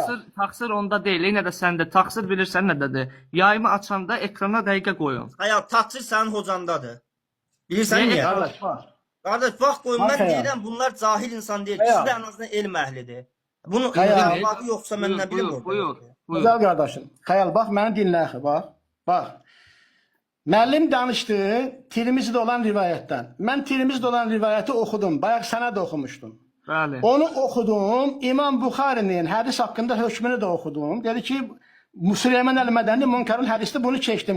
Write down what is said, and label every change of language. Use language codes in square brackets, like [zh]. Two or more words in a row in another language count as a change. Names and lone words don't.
[az] taksir onda deyil, yenə də səndə. Taksir bilirsən nədədir? Yayımı açanda ekrana dəqiqə qoyun. Hayal taksir sənin hocandadır. Bilirsən Niyə? niyə? [tr] Kardeş var. [az] Qardaş vaxt qoyun mən [tr] Bak ya. [az] deyirəm bunlar cahil insan deyil. Ya. İkisi də ən azından elm əhlidir. Bunu Ya. vaxtı yoxsa mən nə bilim orada. Buyur. [tr] Güzel kardeşim. Hayal bak beni dinle axı bak. Bak. [az] Müəllim danışdı Tirmizdə olan rivayətdən. Mən Tirmizdə olan rivayəti oxudum. Bayaq sənə də oxumuşdum. Bəli. Onu oxudum. İmam Buxarinin hədis haqqında hökmünü də oxudum. Dedi ki, Süleyman Əl-Mədəni Munkarul hədisdə bunu keçdim.